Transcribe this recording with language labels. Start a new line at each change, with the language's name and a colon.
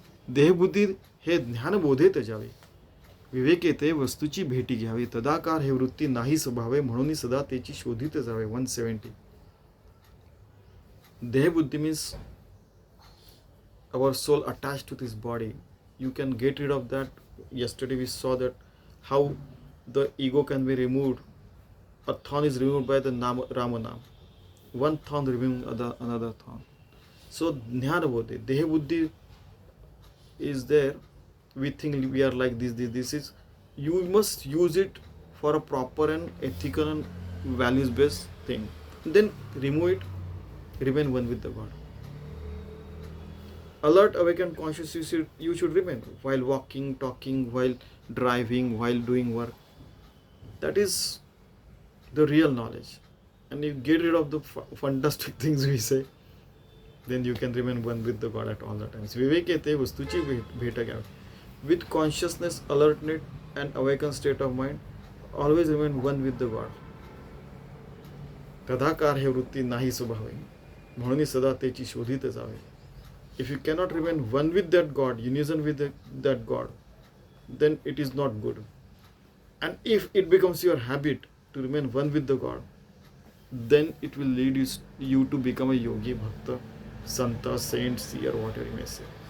Marathi: देहबुद्धी हे ज्ञानबोधेत जावे, विवेक येते वस्तूची भेटी घ्यावी, तदाकार हे वृत्ती नाही स्वभावे, म्हणून सदा त्याची शोधित जावे.
English: 170. देहबुद्धी means our soul attached to this body. You can get rid of that. Yesterday we saw that how the ego can be removed. A thorn is removed by the Ramanam. One thorn removing another thorn. So Jnana-bodhi, Deha-buddhi is there. We think we are like this. This is, you must use it for a proper and ethical and values-based thing. Then remove it, remain one with the God. Alert, awakened, conscious, you should remain while walking, talking, while driving, while doing work. That is the real knowledge. And you get rid of the fantastic things we say, then you can remain one with the God at all the times.
Marathi: Vivek yete vastuchi bheta gyavi.
English: With consciousness, alertness and awakened state of mind, always remain one with the God.
Marathi: तदाकार हे वृत्ती नाही स्वभावे, म्हणून सदा त्याची शोधित जावे.
English: If you cannot remain one with that God, unison with that God, then it is not good. And if it becomes your habit to remain one with the God, then it will lead you to become a yogi, bhakta, santa, saint, seer, whatever you may say.